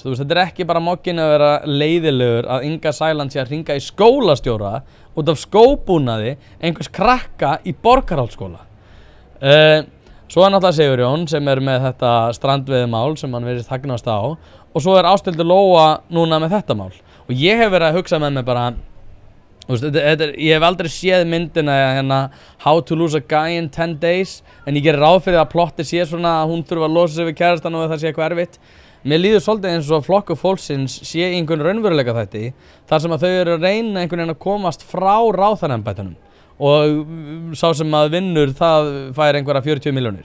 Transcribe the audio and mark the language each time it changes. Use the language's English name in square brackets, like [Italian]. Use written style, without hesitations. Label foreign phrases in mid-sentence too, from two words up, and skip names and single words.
[Icelandic] Þetta er ekki bara mogginn að vera leiðilegur að Inga Sæland sé að hringa í skólastjóra út af skóbúnaði einhvers krakka í Borgarholtsskóla. Svo er náttúrulega Sigurjón sem er með þetta strandveiðimál sem hann virðist hagnast á, og svo er Ásthildur Lóa núna með þetta mál. Og ég hef verið að hugsa með mig bara, ég hef aldrei séð myndina How to lose a guy in 10 days, en ég gerir ráð fyrir að plotti sé svona að hún þurfa að losa sig við kærastan og það sé eitthvað erfitt. Mér líður svolítið eins og Flokkur fólksins sé einhvern raunveruleika þætti þar sem að þau eru að reyna einhvern veginn að komast frá ráðherraembættunum, og sá sem að vinnur það fær einhverja 40 milljónir.